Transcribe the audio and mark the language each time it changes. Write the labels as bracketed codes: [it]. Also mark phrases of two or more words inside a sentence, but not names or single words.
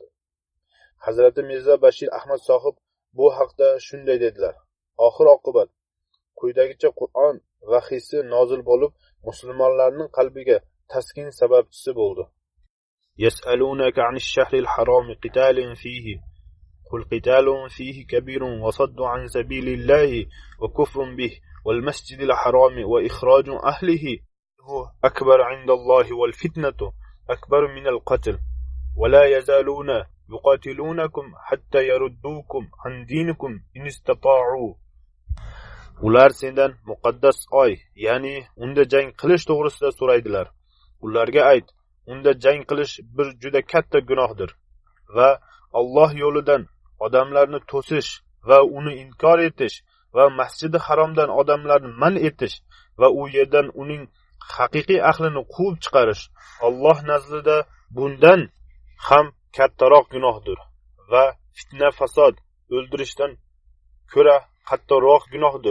[uz] Hazrati Mirza Bashir Ahmad sohib bu haqda shunday dedilar: oxir oqibat quyidagicha Qur'on vahiysi nozil bo'lib, musulmonlarning qalbiga taskin sababchisi bo'ldi. [ar] يسألونك عن الشهر الحرام قتال فيه قل قتال فيه كبير وصد عن سبيل الله وكفر به والمسجد الحرام وإخراج أهله أكبر عند الله والفتنة أكبر من القتل ولا يزالون يقاتلونكم حتى يردوكم عن دينكم إن استطاعوا. [uz] Ular sendan muqaddas oy, ya'ni unda jang qilish to'g'risida so'raydilar. Ularga ayt, unda jang qilish bir juda katta gunohdir va Alloh yo'lidan odamlarni to'sish va uni inkor etish va Masjidi Haromdan odamlarni man etish va u yerdan uning haqiqiy ahlini quvib chiqarish Alloh nazdida bundan ham kattaroq gunohdir va fitna fasod o'ldirishdan ko'ra qattiqroq gunohdir.